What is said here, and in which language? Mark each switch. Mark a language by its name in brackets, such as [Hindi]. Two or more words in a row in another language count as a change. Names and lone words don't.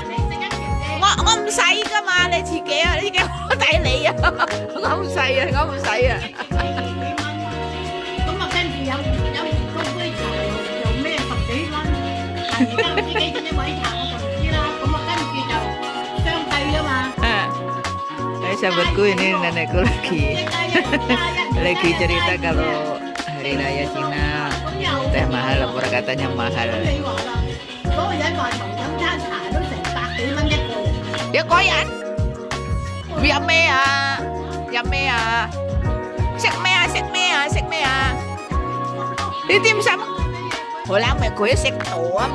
[Cantonese] 我唔使噶嘛，你自己啊，你自己我抵你啊，我唔使啊。咁啊，跟住飲嗰杯茶又咩10幾蚊？而家唔知幾錢一位茶我就唔知啦。咁啊，跟住就相計啊嘛。 [Indonesian] Sahabatku ini nenekku lagi cerita kalau hari raya Cina teh mahal, pura katanya mahal. [Cantonese] 你話啦，嗰個人話同飲餐茶都成100幾蚊一個。一個人飲咩啊？食咩啊？你點心？我諗咪佢食到啊嘛。